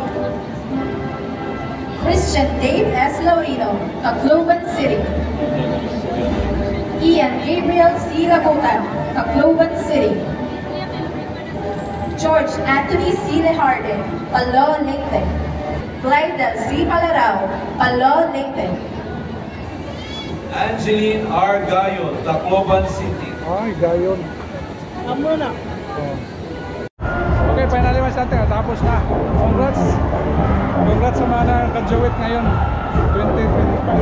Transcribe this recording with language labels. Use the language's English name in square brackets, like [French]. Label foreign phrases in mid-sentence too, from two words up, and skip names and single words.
[Waray] Christian Dave S. Laurino, Tacloban City. Ian Gabriel C. Labuta, Tacloban City. George Anthony C. Lejarde, Palo, Leyte. Glidel C. Palarao, Palo, Leyte. Angeline R. Gayon, Tacloban City. Ay, gayon. Amo na. [Filipino] Okay, finally mas natin. Tapos na. Congrats. Congrats sa mga nag-graduate ngayon. 2025.